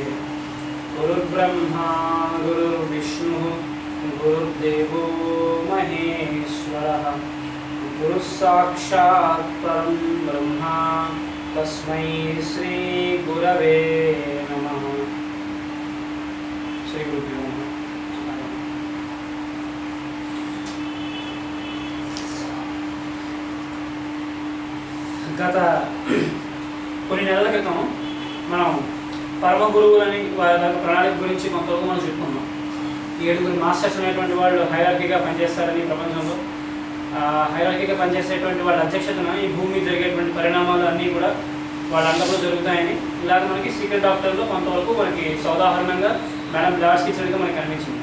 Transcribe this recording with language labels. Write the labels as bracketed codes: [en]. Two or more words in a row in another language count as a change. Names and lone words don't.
[sa] गुरुर्ब्रह्मा गुरुर्विष्णुः गुरुर्देवो महेश्वरः गुरुः साक्षात् परं ब्रह्मा तस्मै श्री गुरवे नमः। श्री गुरुभ्यो नमः। [te] గత కొన్ని నెలల క్రితం మనం పరమ గురువులని వారి ప్రణాళిక గురించి కొంతవరకు మనం చెప్పుకున్నాం. 7 మాస్టర్స్ అనేటువంటి వాళ్ళు హైరార్కీగా పనిచేస్తారని ప్రపంచంలో హైరార్కీగా పనిచేసేటువంటి వాళ్ళ అధ్యక్షతన ఈ భూమి మీద జరిగేటువంటి పరిణామాలు అన్నీ కూడా వాళ్ళందరూ జరుగుతాయని ఇలాగ మనకి సీక్రెట్ డాక్టర్లో కొంతవరకు మనకి సౌదాహరణంగా మేడం బ్లాడ్స్కి ఇచ్చినట్టుగా మనకి అనిపించింది.